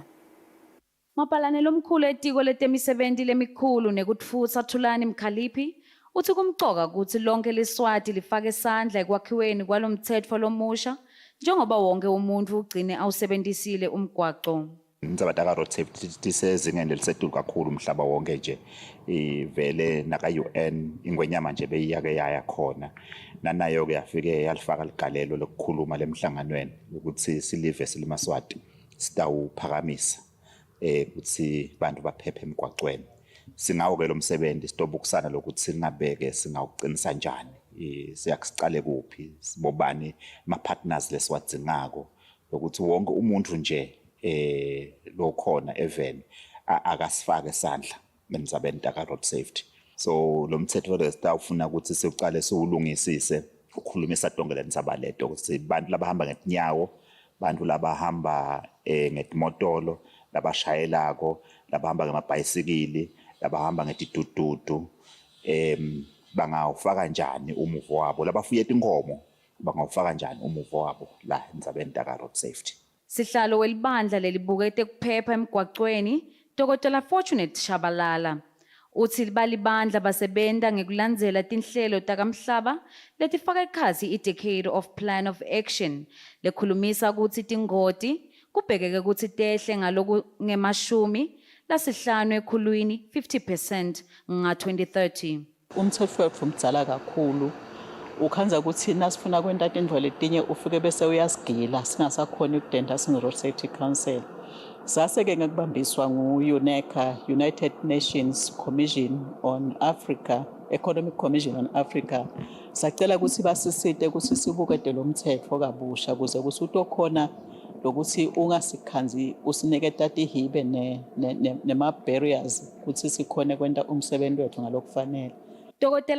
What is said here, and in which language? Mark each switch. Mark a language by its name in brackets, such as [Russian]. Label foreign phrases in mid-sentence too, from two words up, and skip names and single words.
[Swati] Mabhalane lomkhulu etiko letemisebenti lemikhulu nekutfutsa Thulani Mkhaliphi uthi kumcoka ukuthi lonke leSwati lifake isandla ekwakhiweni kwalomthetho lomusha njengoba wonke umuntu ugcine awusebenzisile umgwaco. Indzaba [English] road safety [Swati] tisezingeni elisetulu kakhulu umhlaba wonke nje ivele naka UN ingwenyama nje beyiyake yaya khona nanayo ke yafike yalifaka ligalelo lokukhuluma lemhlanganweni ukuthi silive silimaswati sitawuphakamisa ukuthi bantu baphephe emgwaqweni singawo ke lo msebenzi sitobukusana lokuthi singabeke singawuqinisa njani siyakusicale kuphi sibobani ama partners lesiwadzingako ukuthi wonke umuntu nje lo khona even akasifake isandla emzabeni taka [English] road safety [Swati] so lo mthetho lesitawufuna ukuthi siuqale siwulungisise ukukhulumisa tonke lendzaba leto ukuthi bantu labahamba ngetinyawo bantu labahamba ngetimotolo labashayelako labahamba ngemabhayisikili labahamba ngetidududu bangawufaka njani umuvo wabo labafuye tinkomo bangawufaka njani umuvo wabo la emzabeni taka [English] road safety. [Swati] Sihlalo welibandla lelibukete kuphepha emgwaqweni Dr. Fortunate Shabalala uthi balibandla basebenta ngekulandzela tinhlelo takamhlaba letifaka ekhatsi i-Decade of Plan of Action lekhulumisa kutsi tingoti kubhekeke kutsi tehle ngalokungemashumi lasihlanu ekhulwini 50% nga-2030. Umthetho wethu mdzala kakhulu ukhanza ukuthi nasifuna kwenta tindvo letinye ufike bese uyasigila singasakhona ukudenda singe-Road Safety Council. Sase-ke ngekubambiswa ngu-UNECA, United Nations Commission on Africa, Economic Commission on Africa. Sacela ukuthi basisite ukuthi sibukete lo mthetho kabusha ukuze kuthi utokhona lokuthi ungasikhanzi usiniketa tihibe nema-barriers ukuthi sikhone kwenta umsebenzi wethu ngalokufanele. Dr.